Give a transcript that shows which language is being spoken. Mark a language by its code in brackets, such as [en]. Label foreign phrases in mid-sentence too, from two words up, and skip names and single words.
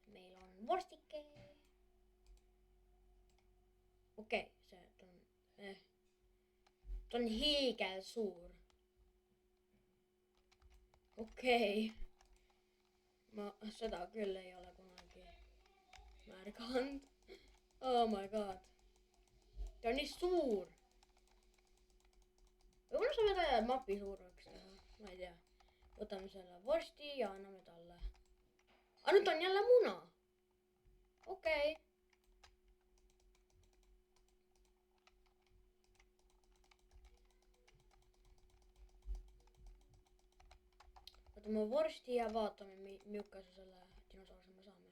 [et] Meil on vorstike. Okei, see on hiigel suur. Okei. Ma seda küll ei ole kunagi märganud. [en] Oh my god. [et] Ta on nii suur. Võib-olla saame ta mapi suureks teha, ma ei tea. Võtame selle vorsti ja anname talle. Aga nüüd on jälle muna. Okei. Võtame vorsti ja vaatame, milline selle dinosauruse me saame.